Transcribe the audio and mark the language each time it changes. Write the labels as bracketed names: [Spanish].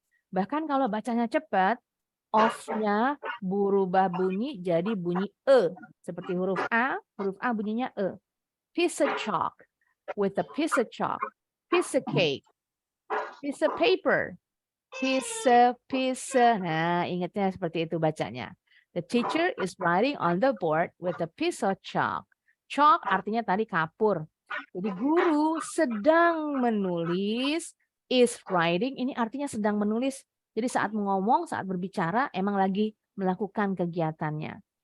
[Indonesian] Bahkan kalau bacanya cepat, off-nya berubah bunyi jadi bunyi E. Seperti huruf A bunyinya E. [English] Piece of chalk. With a piece of chalk, piece of cake, piece of paper, piece. [Indonesian] Nah, ingatnya seperti itu bacanya. [English] The teacher is writing on the board with a piece of chalk. [Indonesian] Chalk artinya tadi kapur. Jadi guru sedang menulis, [English] is writing, [Indonesian] ini artinya sedang menulis. Jadi saat ngomong, saat berbicara, emang lagi melakukan kegiatannya.